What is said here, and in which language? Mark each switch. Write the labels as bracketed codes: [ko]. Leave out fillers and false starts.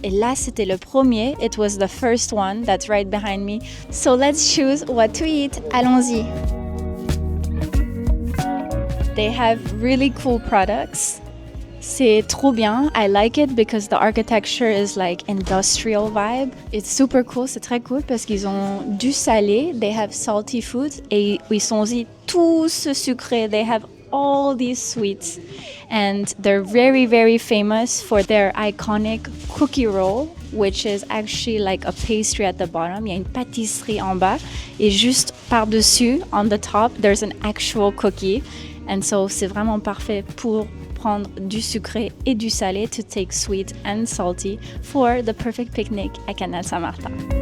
[fr] Et là, c'était le premier. [en] It was the first one that's right behind me. So let's choose what to eat. [fr] Allons-y. [en] They have really cool products. [fr] C'est trop bien. [en] I like it because the architecture is like industrial vibe. It's super cool. [fr] C'est très cool parce qu'ils ont du salé. [en] They have salty foods. [fr] Et ils sont aussi tous sucrés. [en] They have all these sweets. And they're very, very famous for their iconic cookie roll, which is actually like a pastry at the bottom. [fr] Il y a une pâtisserie en bas. Et juste par-dessus, [en] on the top, there's an actual cookie. And so, [fr] c'est vraiment parfait pour prendre du sucré et du salé, [en] to take sweet and salty for the perfect picnic [fr] à Canal Saint-Martin.